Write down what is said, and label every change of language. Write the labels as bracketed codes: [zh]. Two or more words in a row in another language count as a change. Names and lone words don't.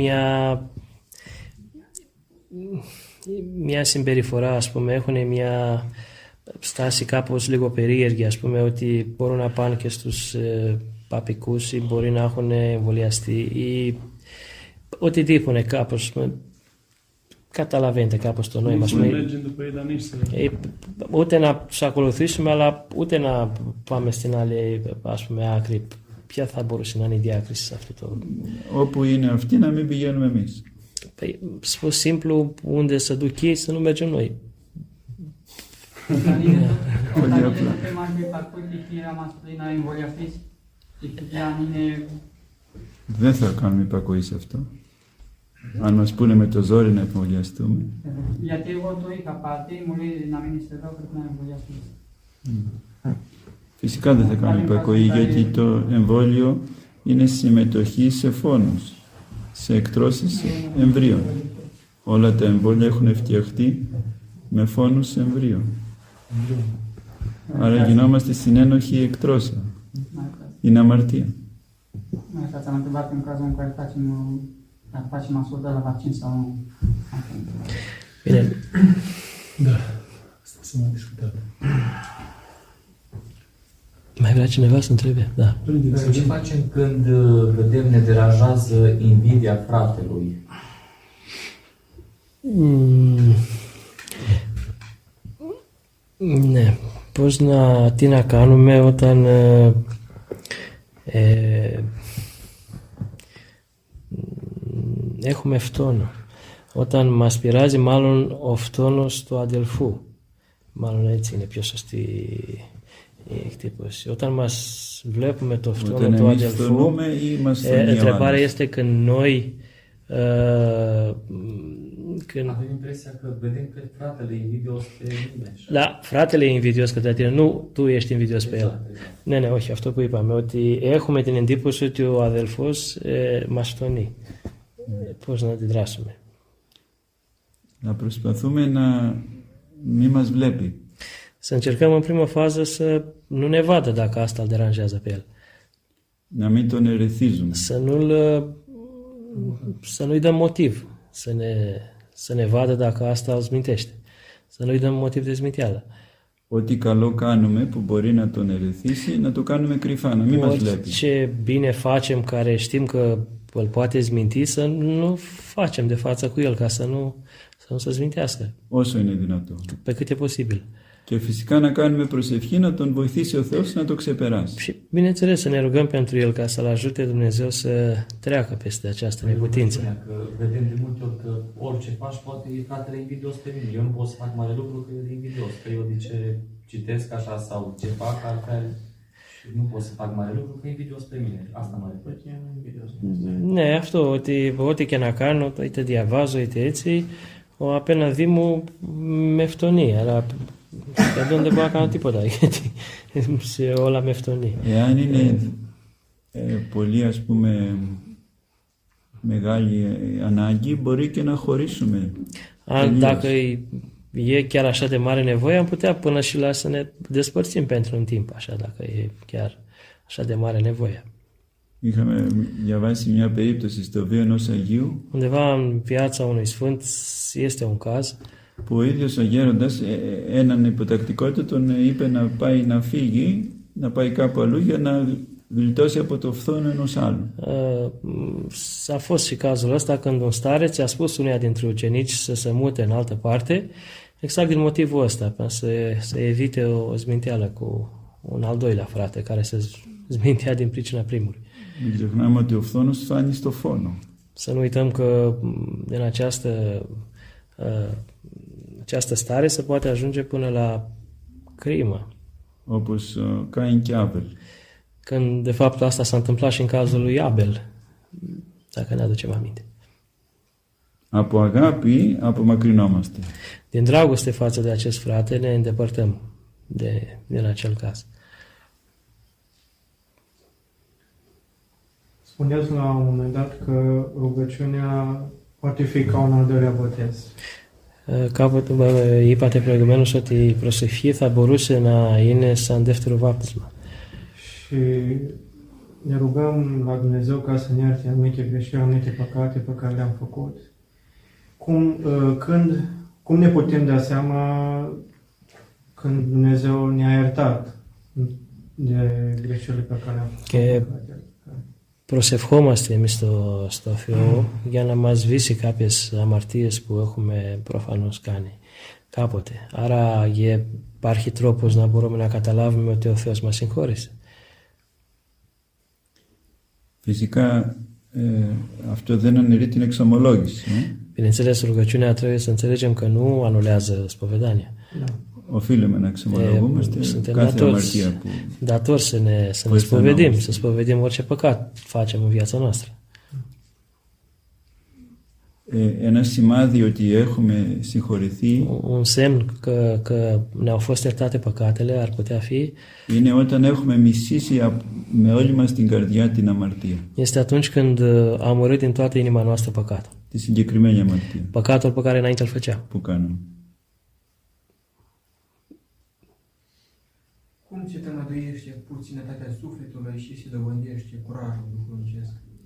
[el] μια συμπεριφορά, ας πούμε, έχουν μια στάση κάπως λίγο περίεργη, ας πούμε, ότι μπορούν να πάνε και στους παπικούς ή μπορεί να έχουν εμβολιαστεί ή οτιδήποτε κάπως, καταλαβαίνετε κάπως το νόημα. Ούτε να τους ακολουθήσουμε, αλλά ούτε να πάμε στην άλλη, ας πούμε, άκρη. Ποια θα μπορούσε να είναι η διάκριση σε αυτό το... Όπου είναι αυτοί, να μην πηγαίνουμε εμείς. [ro] Spus simplu, unde să duc ei, să nu mergem noi. [el] Δεν θα κάνουμε υπακοή σε αυτό. Αν μας πούνε με το ζόρι να εμβολιαστούμε. Γιατί εγώ το είχα πάρει, μου λέει να μείνεις εδώ, πρέπει να εμβολιαστείς. Φυσικά δεν θα κάνουμε υπακοή, γιατί το εμβόλιο είναι συμμετοχή σε φόνους, σε εκτρώσεις εμβρίων. Όλα τα εμβόλια έχουν φτιαχτεί με φόνους εμβρίων. Άρα γινόμαστε συνένοχοι εκτρώσεων. Είναι αμαρτία. [ro] Așa ți-am întrebat în cazul în care facem ascult de la vaccin sau nu. Bine. Da, asta s-a mai discutat. Mai Mai vrea cineva să întrebe? Da. Ce facem când vedem ne deranjează invidia fratelui? [el] Ναι, πώς τι να κάνουμε όταν έχουμε φτώνα. Όταν μας πειράζει μάλλον ο φτώνος του αδελφού. Μάλλον έτσι είναι πιο σωστή η εκτύπωση. Όταν μας βλέπουμε το φτώνο του αδελφού, [ro] întrebarea este când noi avem impresia că vedem că fratele e invidios pe mine. Da, fratele e invidios către tine, nu tu ești invidios pe el. [el] Ναι, ναι, όχι, αυτό που είπαμε, ότι έχουμε την εντύπωση ότι ο αδελφός μας φτωνεί. Πώς να αντιδράσουμε. Να προσπαθούμε να μην μας βλέπει. [ro] Să încercăm în primă fază să nu ne vadă dacă asta îl deranjează pe el. [el] Να μην τον ερεθίζουμε. [ro] Să nu-i dăm motiv să ne vadă dacă asta îl zmintește. Să nu-i dăm motiv de zminteală. [el] Ό,τι καλό κάνουμε που μπορεί να τον ερεθίσει, να το κάνουμε κρυφά, να μην μας βλέπει. [ro] Ce bine facem care știm că îl poate zminti, să nu facem de față cu el, ca să nu se zmintească. [el] Όσο είναι δυνατό. [ro] Pe cât e posibil. [el] Και φυσικά να κάνουμε προσευχή να τον βοηθήσει ο Θεός να το ξεπεράσει. [ro] Și bineînțeles să ne rugăm pentru el ca să-l ajute Dumnezeu să treacă peste această neputință. Că vedem de multe ori că orice faci poate e fratele invidios pe mine. Eu nu pot să fac mare lucru că e invidios. Că eu de ce citesc așa sau ce fac altfel și nu pot să fac mare lucru că e invidios pe mine. Asta mă refer. [el] Ναι, αυτό ότι ό,τι και να κάνω, είτε διαβάζω είτε έτσι, ο απέναντί μου με φτωνεί. Αλλά σχεδόν δεν μπορώ να κάνω τίποτα, γιατί σε όλα με φτωνεί. Εάν είναι πολύ, ας πούμε, μεγάλη ανάγκη, μπορεί και να χωρίσουμε. [ro] Αν dacă e chiar așa de mare nevoie, am putea până și la să ne despărțim pentru un timp, așa, dacă e chiar așa de mare nevoie. [el] Είχαμε διαβάσει μια περίπτωση στο βίο ενός Αγίου. [ro] Undeva în viața unui sfânt este un caz [el] που ο ίδιος ο γέροντας έναν υποτακτικότητα τον είπε να πάει να φύγει, να πάει κάπου αλλού για να γλιτώσει από το φθόνο ενός άλλου. [ro] A fost și cazul ăsta când un stareț a spus uneia dintre ucenici să se mute în altă parte, exact din motivul ăsta, să evite o zminteală cu un al doilea frate care se zmintea din pricina primului. [el] Μην ξεχνάμε ότι ο φθόνος φτάνει στο φόνο. [ro] Să nu uităm că din această stare se poate ajunge până la crimă. [el] Όπως Cain και Άβελ. [ro] Când de fapt asta s-a întâmplat și în cazul lui Abel, dacă ne aducem aminte. [el] Από αγάπη απομακρυνόμαστε. [ro] Din dragoste față de acest frate ne îndepărtăm din acel caz. Spuneați la un moment dat că rugăciunea poate fi ca un al doilea botez. [el] Κάποτε είπατε προηγουμένως ότι η προσευχή θα μπορούσε να είναι σαν δεύτερο βάπτισμα. [ro] Și ne rugăm la Dumnezeu ca să ne ierte anumite greșeli, anumite păcate pe care le-am făcut. Cum ne putem da seama când Dumnezeu ne-a iertat de greșelile pe care le-am făcut? [el] Και προσευχόμαστε εμείς στο Θεό για να μας σβήσει κάποιες αμαρτίες που έχουμε προφανώς κάνει κάποτε. Άρα υπάρχει τρόπος να μπορούμε να καταλάβουμε ότι ο Θεός μας συγχώρησε. Φυσικά αυτό δεν αναιρεί την εξομολόγηση. [ro] Bineînțeles, rugăciunea trebuie să înțelegem că nu anulează spovedania. [el] Οφείλουμε να εξομολογούμαστε κάθε αμαρτία που [ro] datori să ne spovedim, să spovedim orice păcat facem în viața noastră. [el] Ένα σημάδι ότι έχουμε συγχωρηθεί [ro] un semn că ne-au fost iertate păcatele ar putea fi [el] είναι όταν έχουμε μισήσει με όλη μας την καρδιά την αμαρτία. [ro] Este atunci când am urât din toată inima noastră păcatul. [el] Τη συγκεκριμένη αμαρτία. [ro] Păcatul pe care înainte îl făcea. [el] Που κάνουμε. [ro] Cum se tămăduiește puținătatea sufletului și se dobândește curajul duhovnicesc?